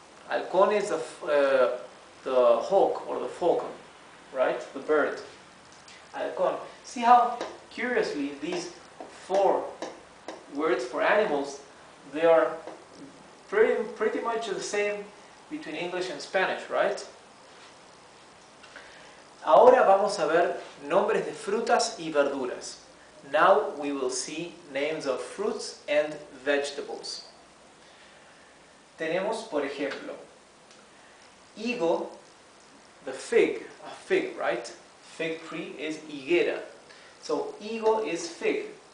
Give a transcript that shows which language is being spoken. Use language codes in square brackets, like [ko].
[en] Halcón is the hawk or the falcon, right? The bird. Halcón. See how curiously these four words for animals, they are pretty much the same between English and Spanish, right? [es] Ahora vamos a ver nombres de frutas y verduras. [en] Now we will see names of fruits and vegetables. [es] Tenemos, por ejemplo, [en] higo, the fig, a fig, right? Fig tree is higuera. So higo is fig.